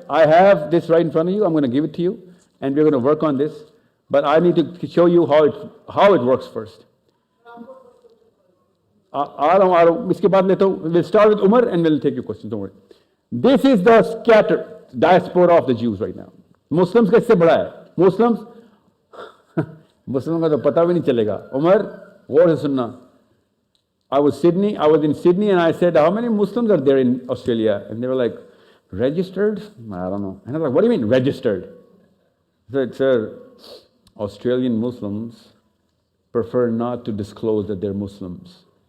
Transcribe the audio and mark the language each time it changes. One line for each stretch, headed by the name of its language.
English: I have this right in front of you. I'm going to give it to you, and we're going to work on this. But I need to show you how it works first. I don't.
Hindi: इसके बाद लेता हूँ.
English: We'll start with Umar and we'll take your questions. Don't worry. This is the scattered diaspora of the Jews right now.
Hindi: Muslims का इससे बड़ा है. Muslims का तो पता भी नहीं चलेगा.
English: Umar, what is सुनना? I was in Sydney and I said, how many Muslims are there in Australia? And they were like, registered? I don't know. And I was like, what do you mean registered? I said, sir, Australian Muslims prefer not to disclose that they're Muslims.